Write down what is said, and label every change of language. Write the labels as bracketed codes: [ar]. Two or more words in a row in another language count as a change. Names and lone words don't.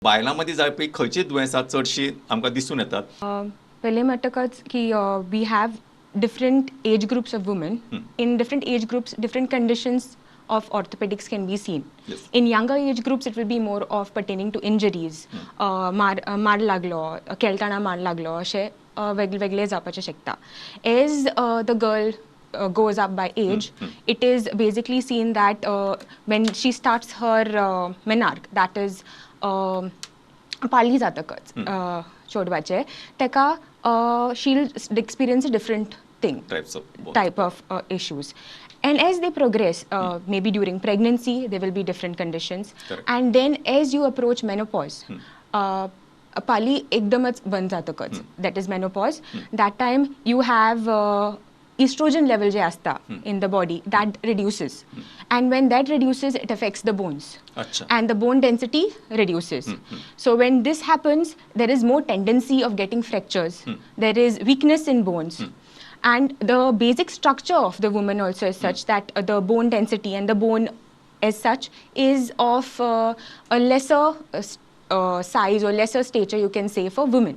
[kok] बायलांमध्ये जावपी खंयचीं दुयेंसां चडशीं आमकां दिसून येतात? पहिले म्हणटकच की [en] we have different age groups of women. In different age groups, different conditions of orthopedics can be seen. Yes. In younger age groups, it will be more of pertaining to injuries. [kok] मार लागलो, केळटाना मार लागलो, अशें वेगळे जावपाचें शकता. [en] As the girl goes up by age, it is basically seen that when she starts her menarche, that is [kok] पाळी जातकच चोडवाचे तेका [en] she'll experience a different thing, type of issues. And as they progress, maybe during pregnancy, there will be different conditions. Correct. And then as you approach menopause, [kok] पाळी एकदमच बंद जातकच, [en] that is menopause, that time you have estrogen level [kok] जे असता [en] in the body, that reduces. And when that reduces, it affects the bones. Achha. And the bone density reduces. So when this happens, there is more tendency of getting fractures. There is weakness in bones. And the basic structure of the woman also is such that the bone density and the bone as such is of a lesser size or lesser stature, you can say, for women.